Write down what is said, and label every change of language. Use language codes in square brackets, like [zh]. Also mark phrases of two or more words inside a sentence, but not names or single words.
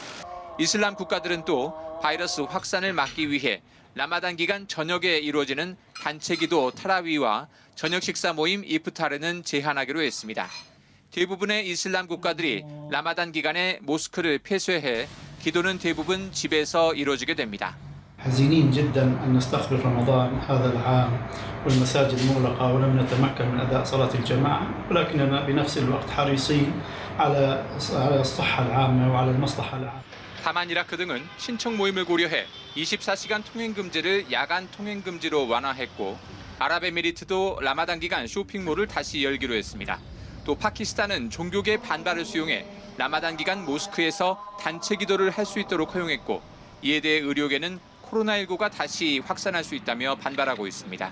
[ko] 이슬람 국가들은 또 바이러스 확산을 막기 위해 라마단 기간 저녁에 이루어지는 단체 기도 타라위와 저녁 식사 모임 이프타르는 제한하기로 했습니다. 대부분의 이슬람 국가들이 라마단 기간에 모스크를 폐쇄해 기도는 대부분 집에서 이루어지게 됩니다. [ar] حزينين جدا أن نستقبل رمضان هذا العام والمساجد مغلقة ولم نتمكن من أداء صلاة الجماعة ولكننا بنفس الوقت حريصين على الصحة العامة وعلى المصلحة العامة. [ko] 다만 이라크 등은 신청 모임을 고려해 24시간 통행 금지를 야간 통행 금지로 완화했고 아랍에미리트도 라마단 기간 쇼핑몰을 다시 열기로 했습니다. 또 파키스탄은 종교계 반발을 수용해 라마단 기간 모스크에서 단체 기도를 할 수 있도록 허용했고 이에 대해 의료계는 코로나19가 다시 확산할 수 있다며 반발하고 있습니다.